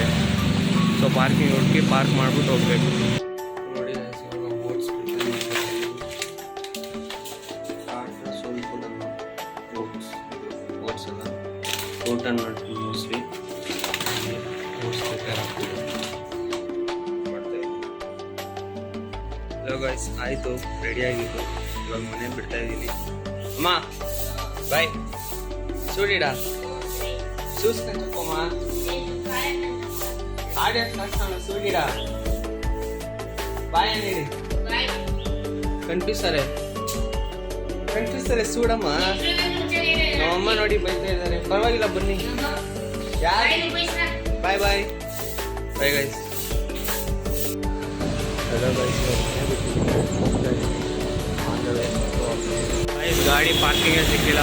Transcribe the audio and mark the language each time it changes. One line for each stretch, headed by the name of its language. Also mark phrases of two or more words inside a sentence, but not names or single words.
English: so parking
Kannada: ಹುಡುಕಿ ಪಾರ್ಕ್ ಮಾಡಿಬಿಟ್ಟು ಹೋಗಬೇಕು. ನೋಡಿ ಗೈಸ್, ಇವಾಗ ಓಟ್ಸ್ ಸ್ವಲ್ಪ ನನ್ನ ಓಟ್ಸ್ ಎಲ್ಲ ಊಟನ ಮಾಡ್ತೀನಿ ಮೋಸ್ಟ್ಲಿ.
English: oats prepare
Kannada: ಆಗ್ತಿದೆ ಮಾಡ್ತಾಯಿದ್ದೀನಿ.
English: hello guys,
Kannada: ಆಯಿತು, ರೆಡಿಯಾಗಿತ್ತು. ಇವಾಗ ಮನೆ ಬಿಡ್ತಾಯಿದ್ದೀನಿ. ಅಮ್ಮ ಬಾಯ್.
Telugu: ಸೂಡಿಡ చూసుకొమ్మా ఆడేస్తాను సూడిరా బాయ్ అనేది కనిపిస్తారే చూడమ్మా.
Kannada: ನಮ್ಮಮ್ಮ ನೋಡಿ ಬೈತಾ ಇದ್ದಾರೆ. ಪರವಾಗಿಲ್ಲ ಬನ್ನಿ.
English: bye bye bye guys. hello guys,
Kannada: ಗಾಡಿ ಪಾರ್ಕಿಂಗೇ ಸಿಕ್ಕಿಲ್ಲ.